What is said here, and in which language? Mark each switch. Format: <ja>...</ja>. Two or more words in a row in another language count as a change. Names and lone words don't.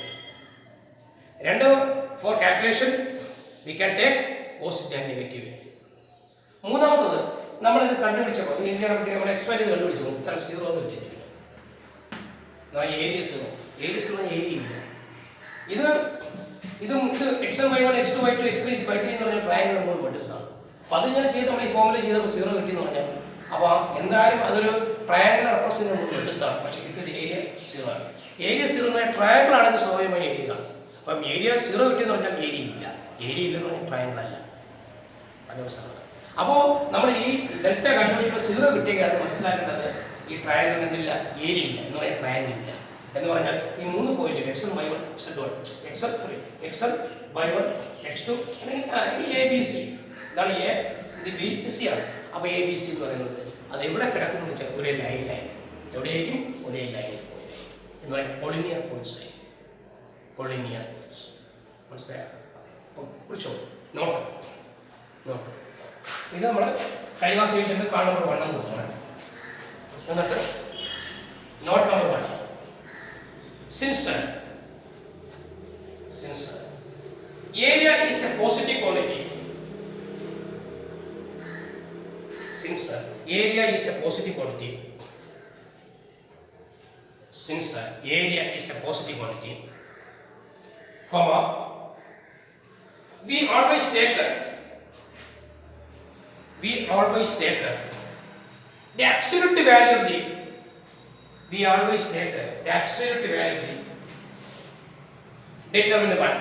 <en>രണ്ട്, for calculation we can take positive and negative value.</en> <ml>മൂന്നാമത്തത്, നമ്മളിത് കണ്ടുപിടിച്ചപ്പോൾ നമ്മൾ എക്സ്പാൻഡ് ചെയ്ത് കണ്ടുപിടിച്ചപ്പോൾ ഉത്തരം 0 എന്ന് കിട്ടിയിട്ടുണ്ട്. ഏരിയ 0, ഏരിയ 0 ഏരിയ ഇല്ല. ഇത് x1 y1 x2 y2 x3 y3 എന്ന് പറഞ്ഞ ട്രയാങ്കിൾ നമ്മൾ വെർട്ടിക്സ് ആണ്. അപ്പോൾ അതിങ്ങനെ ചെയ്ത് നമ്മൾ ഈ ഫോർമുല ചെയ്തപ്പോൾ 0 കിട്ടിയെന്ന് പറഞ്ഞാൽ, അപ്പോൾ എന്തായാലും അതൊരു</ml> <en>triangle represent</en> <ml>ചെയ്യുന്ന വെർട്ടിക്സ് ആണ്. പക്ഷേ കിട്ടിയത് ഏരിയ 0 ആണ്. ഏരിയ 0 എന്ന് പറഞ്ഞാൽ ട്രയാങ്കിൾ ആണെങ്കിൽ സ്വാഭാവികമായി ഏരിയ ആണ്. അപ്പം ഏരിയ 0 കിട്ടിയെന്ന് പറഞ്ഞാൽ ഏരിയ ഇല്ല. ഏരിയ ഇല്ലെന്ന് പറഞ്ഞാൽ ട്രയാങ്കിൾ അല്ല. അത് മനസ്സിലാക്കുക. അപ്പോൾ നമ്മൾ ഈ ഡെൽറ്റ കണ്ടുപിടിക്കുമ്പോൾ 0 കിട്ടിയെങ്കിൽ അത് മനസ്സിലാക്കേണ്ടത് ഈ ട്രയാങ്കിൾ എന്തില്ല, ഏരിയ ഇല്ല എന്ന് പറയാൻ ട്രയാങ്കിൾ ഇല്ല എന്ന് പറഞ്ഞാൽ ഈ 3 പോയിന്റ് x1 y1 z1 x1 y1 x2 അല്ലെങ്കിൽ എ ബി സി, ഇതാണ് എ, ഇത് ബി, ഇത് സി ആണ്. അപ്പോൾ എ ബി സി എന്ന് പറയുന്നത് അത് എവിടെ കിടക്കുന്നു വെച്ചാൽ ഒരേ ലൈനിലായി, എവിടെയായിരിക്കും ഒരേ ലൈനിൽ പോയി എന്ന് പറയുന്നത്</ml> <en>collinear points</en> <ml>ആയി.</ml> <en>collinear points</en> <ml>മനസ്സിലായോ? അപ്പോൾ കുറിച്ചോ നോട്ട്. ഇത് നമ്മൾ കഴിഞ്ഞ ക്ലാസ് കഴിഞ്ഞിട്ട്</ml> <en>card number</en> <ml>1 എന്ന് തോന്നണം.</ml> <en>എന്നിട്ട് note number 1, since area is a positive quantity, since area is a positive quantity, comma, we always take the absolute value of the determinant 1.</en>